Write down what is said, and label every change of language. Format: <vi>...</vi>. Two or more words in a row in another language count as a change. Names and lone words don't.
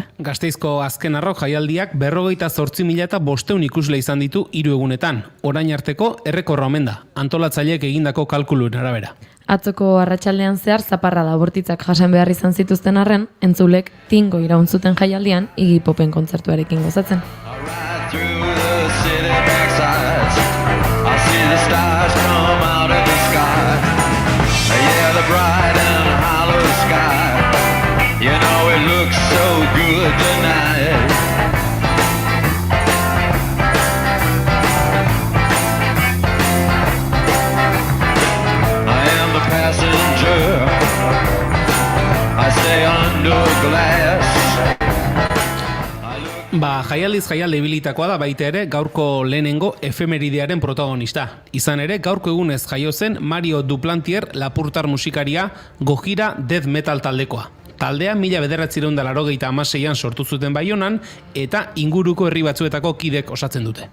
<eu>Gasteizko Azken Arrok jaialdiak 58.500 ikusle izan ditu 3 egunetan. Orain arteko errekorra omen da, antolatzaileek egindako kalkuluen arabera. Atzoko arratsaldean zehar zaparrada bortitzak jasan behar izan zituzten arren, entzulek tingo iraun zuten jaialdian Iggy Popen kontzertuarekin gozatzen.</eu> <en>Bright and hollow sky, you know it looks so good tonight. I am the passenger, I stay under glass.</en> <eu>Jaialdiz jaialdi ibilitakoa da baita ere gaurko lehenengo efemeridearen protagonista. Izan ere, gaurko egunez jaio zen Mario Duplantier lapurtar musikaria Gojira Death Metal taldekoa. Taldea 1986an sortu zuten Baionan eta inguruko herri batzuetako kidek osatzen dute.</eu>